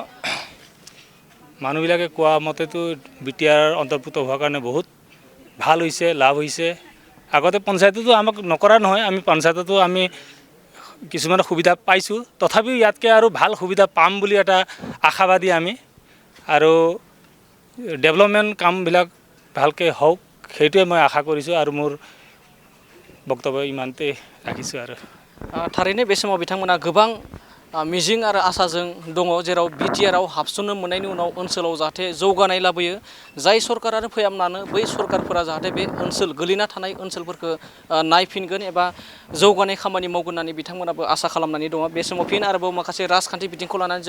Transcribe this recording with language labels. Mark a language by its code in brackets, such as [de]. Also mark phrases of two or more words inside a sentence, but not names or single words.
[as] মানুহবিলাকে কোৱা মতেতো BTR অন্তৰ্ভুক্ত হোৱাৰ কাৰণে বহুত ভাল হৈছে লাভ হৈছে আগতে পঞ্চায়ততো আমাক নকৰা নহয় আমি পঞ্চায়ততো আমি কিছুমান সুবিধা পাইছোঁ তথাপিও ইয়াতকৈ আৰু ভাল সুবিধা পাম বুলি এটা আশাবাদী আমি আৰু ডেভেলপমেণ্ট কামবিলাক ভালকৈ হওক সেইটোৱে মই আশা কৰিছোঁ আৰু মোৰ বক্তব্য ইমানতে ৰাখিছোঁ আৰু [brx] थारैनो बे समाव बिथांमोना गोबां मिजिं आरो आसाजों दङ जेराव BTRआव हाबसननो मोननायनि उनाव ओनसोलाव जाहाथे जौगानाय लाबोयो जाय सरकारानो फैयामानो बै सरकारफोरा जाहाथे बे ओनसोल गोलैना थानाय ओनसोलफोरखौ नायफिनगोन एबा जौगानाय खामानि मावगोन होननानै बिथांमोनाबो आसा खालामनानै दङ बे समाव फिन आरोबाव माखासे राजखान्थि बिथिंखौ लानानै